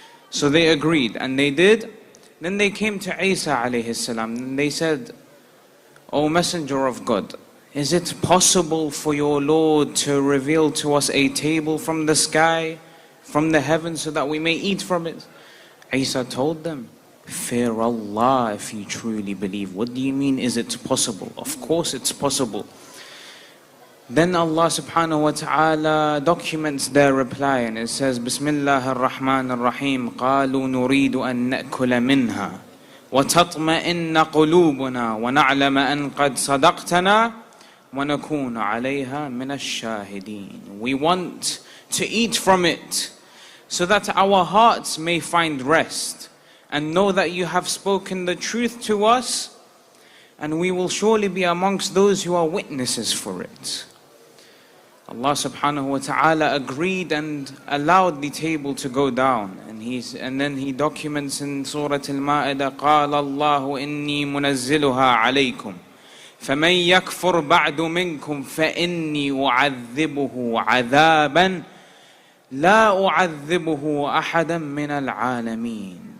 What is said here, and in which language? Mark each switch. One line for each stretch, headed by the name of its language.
English: So they agreed, and they did. Then they came to Isa alayhi salam and they said, "O Messenger of God, is it possible for your Lord to reveal to us a table from the sky, from the heavens, so that we may eat from it?" Isa told them, "Fear Allah if you truly believe." What do you mean, is it possible? Of course it's possible. Then Allah subhanahu wa ta'ala documents their reply, and it says,
Arabic: Bismillah ar-Rahman ar-Rahim, قَالُوا نُرِيدُ أَن نَأْكُلَ مِنْهَا وَتَطْمَئِنَّ قُلُوبُنَا وَنَعْلَمَ أَن قَدْ صَدَقْتَنَا وَنَكُونَ عَلَيْهَا مِنَ الشَّاهِدِينَ.
English: We want to eat from it so that our hearts may find rest and know that you have spoken the truth to us, and we will surely be amongst those who are witnesses for it. Allah subhanahu wa ta'ala agreed and allowed the table to go down, and then he documents in Surah Al-Ma'idah,
Arabic: قَالَ اللَّهُ إِنِّي مُنَزِّلُهَا عَلَيْكُمْ فَمَنْ يَكْفُرْ بَعْدُ مِنْكُمْ فَإِنِّي أُعَذِّبُهُ عَذَابًا لَا أُعَذِّبُهُ أَحَدًا مِنَ الْعَالَمِينَ.